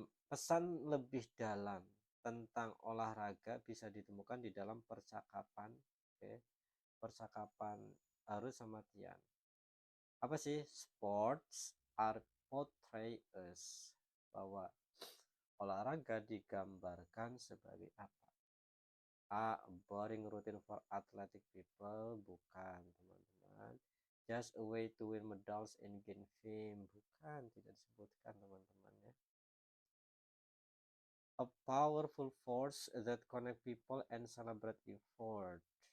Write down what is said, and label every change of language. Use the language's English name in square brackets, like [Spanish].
[Indonesian] Pesan lebih dalam tentang olahraga bisa ditemukan di dalam percakapan, percakapan Ruth sama Tian. Apa sih? [English] Sports are portray us, [Indonesian] bahwa olahraga digambarkan sebagai apa? A. [English] Boring routine for athletic people. [Indonesian] Bukan, teman-teman. [English] Just a way to win medals and gain fame. [Indonesian] Bukan, tidak disebutkan, teman-teman ya. [English] A powerful force that connect people and celebrate effort.